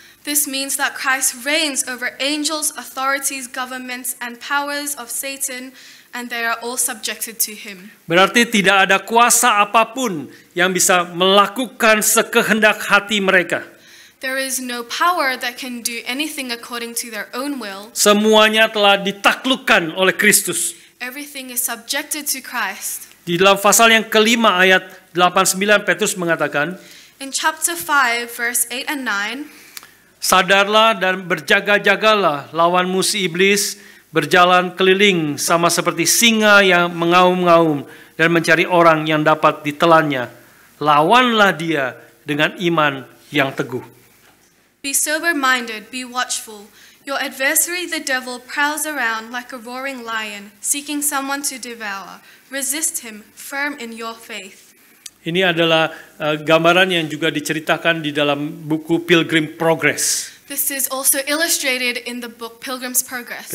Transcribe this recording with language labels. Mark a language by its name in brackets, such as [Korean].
[English] This means that Christ reigns over angels, authorities, governments, and powers of Satan, and they are all subjected to him. [Indonesian] Berarti tidak ada kuasa apapun yang bisa melakukan sekehendak hati mereka. [English] There is no power that can do anything according to their own will. [Indonesian] Semuanya telah ditaklukkan oleh Kristus. [English] Everything is subjected to Christ. [Indonesian] Di dalam pasal yang kelima ayat 89 Petrus mengatakan, [English] In chapter 5, verse 8 and 9, [Indonesian] sadarlah dan berjaga-jagalah lawan musuh iblis, berjalan keliling sama seperti singa yang mengaum-ngaum dan mencari orang yang dapat ditelannya. Lawanlah dia dengan iman yang teguh. [English] Be sober-minded, be watchful. Your adversary, the devil, prowls around like a roaring lion, seeking someone to devour. Resist him, firm in your faith. [Indonesian] Ini adalah gambaran yang juga diceritakan di dalam buku Pilgrim Progress. [English] This is also illustrated in the book Pilgrim's Progress.